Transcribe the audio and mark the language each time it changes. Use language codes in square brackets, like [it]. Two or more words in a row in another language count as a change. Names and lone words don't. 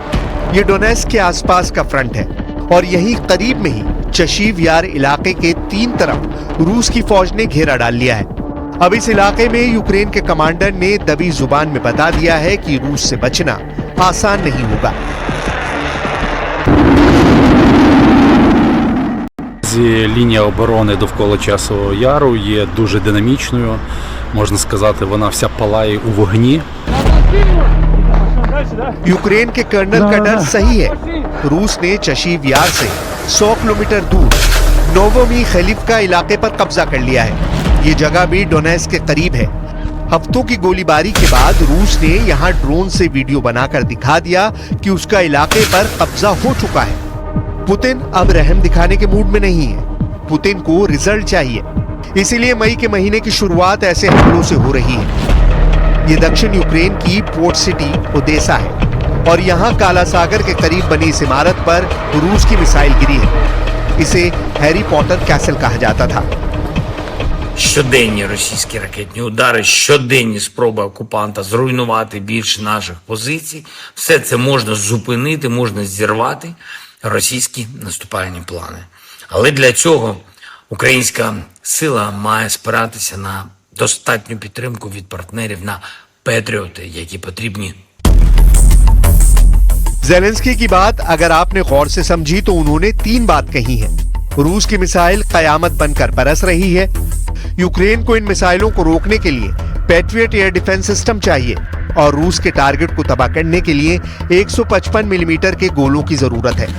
[hi] ये डोनेट्स्क के आसपास का फ्रंट है और यहीं करीब में ही चशीव यार इलाके के 3 तरफ रूस की फौज ने घेरा डाल लिया है। अब इस इलाके में यूक्रेन के कमांडर ने दबी जुबान में बता दिया है कि रूस से बचना आसान नहीं होगा। [uk] Лінія оборони довкола Часового Яру є дуже динамічною. Можна сказати, вона вся палає у вогні. [hi] यूक्रेन के कर्नल का डर सही है। रूस ने चशीव यार से 100 किलोमीटर दूर नोवोमी खलीफका इलाके पर कब्जा कर लिया है। ये जगह भी डोनेट्स्क के करीब है। हफ्तों की गोलीबारी के बाद रूस ने यहाँ ड्रोन से वीडियो बनाकर दिखा दिया कि उसका इलाके पर कब्जा हो चुका है। पुतिन अब रहम दिखाने के मूड में नहीं है। पुतिन को रिजल्ट चाहिए, इसीलिए मई के महीने की शुरुआत ऐसे हमलों से हो रही है। ये दक्षिण यूक्रेन की [en] port city [hi] ओदेसा है और यहाँ काला सागर के करीब बनी इस इमारत पर रूस की मिसाइल गिरी है। इसे हैरी पॉटर कैसल कहा जाता था। [uk] Щоденні російські ракетні удари, щоденні спроби окупанта зруйнувати більше наших позицій. Все це можна зупинити, можна зірвати російські наступальні плани. Але для цього українська сила має спиратися на достатню підтримку від партнерів, на патріоти, які потрібні. [hi] ज़ेलेंस्की की बात अगर आपने गौर से समझी तो उन्होंने 3 बात कही है। रूस की मिसाइल कयामत बनकर बरस रही है। यूक्रेन को इन मिसाइलों को रोकने के लिए पैट्रियट [en] air defense system [hi] चाहिए और रूस के टारगेट को तबाह करने के लिए 155 मिलीमीटर के गोलों की जरूरत है।